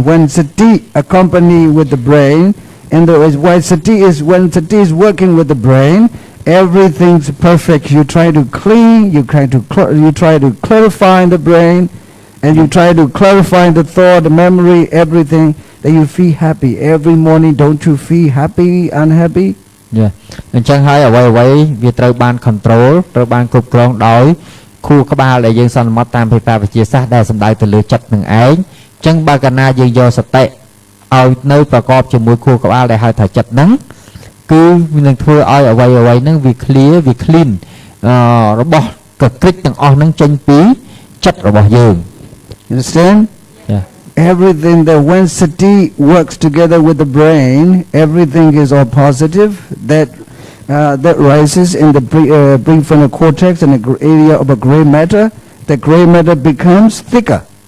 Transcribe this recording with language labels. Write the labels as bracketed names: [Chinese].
[English] When sati accompany with the brain, and when sati is working with the brain, everything's perfect. You try to clean, you try to clarify the brain, and you try to clarify the thought, the memory, everything. That you feel happy every morning. Don't you feel happy, unhappy? [Khmer] អញ្ចឹងហើយអ្វីវាត្រូវបាន control ត្រូវបានគ្រប់គ្រងដោយខួរក្បាលដែលយើងសន្មត់តាមភាសាវិទ្យាសាស្ត្រដែលសំដៅទៅលើចិត្តនឹងឯងអញ្ចឹងបើកាលណាយើងយកសតិឲ្យនៅប្រកបជាមួយខួរក្បាលដែលហៅថាចិត្តហ្នឹងគឺនឹងធ្វើឲ្យអ្វីហ្នឹងវា clear វា clean របស់កក្រិចទាំងអស់ហ្នឹងចេញពីចិត្តរបស់យើង [English] Understand? Everything that when sati works together with the brain, everything is all positive. That rises in the prefrontal cortex and the area of a gray matter. The gray matter becomes thicker.